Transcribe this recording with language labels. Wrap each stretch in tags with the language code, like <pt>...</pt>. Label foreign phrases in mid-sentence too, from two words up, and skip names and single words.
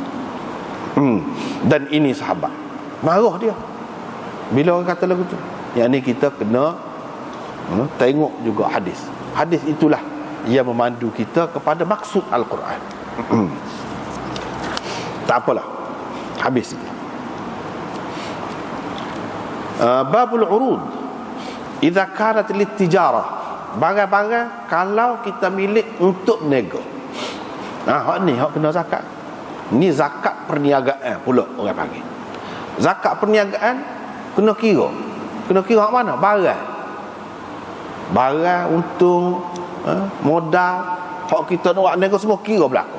<ms>Dan ini sahabat marah dia bila orang kata lagu tu. Yang ni kita kena tengok juga hadis. Hadis itulah yang memandu kita kepada maksud Al-Quran. Tak apalah, habis.</ms> <ar>باب العروض إذا كانت للتجارة,</ar> <ms>barang-barang kalau kita milik untuk nego. Hak ni hak kena zakat. Ni zakat perniagaan pula orang panggil. Zakat perniagaan kena kira. Kena kira hak mana? Barang untung, modal, hak kita nak nego semua kira berlaku.</ms>